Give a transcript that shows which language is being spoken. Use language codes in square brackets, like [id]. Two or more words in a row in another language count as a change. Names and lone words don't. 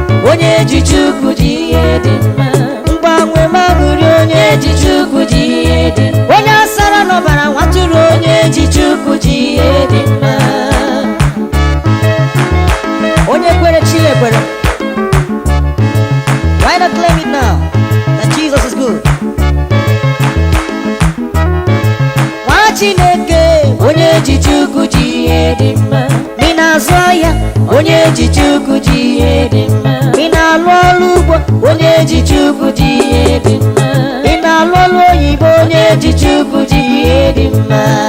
[ig] Onye ji Chukwu ji ihe dị mma. Mgbanwe ma ṅụrị onye Onye ji Chukwu ji ihe dị mma. onye asara n'ọbara nwa tụrụ onye Onye ji Chukwu ji ihe dị mma. onye kwere chi ekwere. [en] Why not claim it now that Jesus is good? [ig] Nwa Chineke, Onye ji Chukwu ji ihe dị mma. ị na-azụ ahịa, Onye ji Chukwu ji ihe dị mma. ị na-alụ ọrụ ugbo, Onye ji Chukwu ji ihe dị mma. ị na-alụ ọrụ oyibo, Onye ji Chukwu ji ihe dị mma.